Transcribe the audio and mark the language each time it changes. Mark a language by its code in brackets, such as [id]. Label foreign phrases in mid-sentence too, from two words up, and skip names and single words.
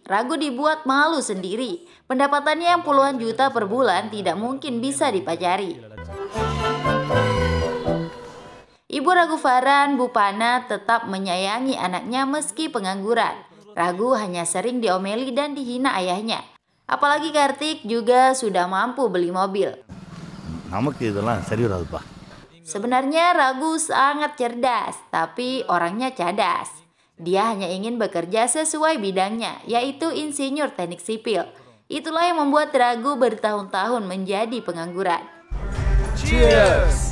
[id] Ragu dibuat malu sendiri. Pendapatannya yang puluhan juta per bulan tidak mungkin bisa dipacari. Ibu Ragu Faran, Bu Pana, tetap menyayangi anaknya meski pengangguran. Ragu hanya sering diomeli dan dihina ayahnya. Apalagi Kartik juga sudah mampu beli mobil. [ta] நமக்கு இதெல்லாம் சரி வராதுப்பா. [id] Sebenarnya Ragu sangat cerdas, tapi orangnya cadas. Dia hanya ingin bekerja sesuai bidangnya, yaitu insinyur teknik sipil. Itulah yang membuat Ragu bertahun-tahun menjadi pengangguran. Cheers.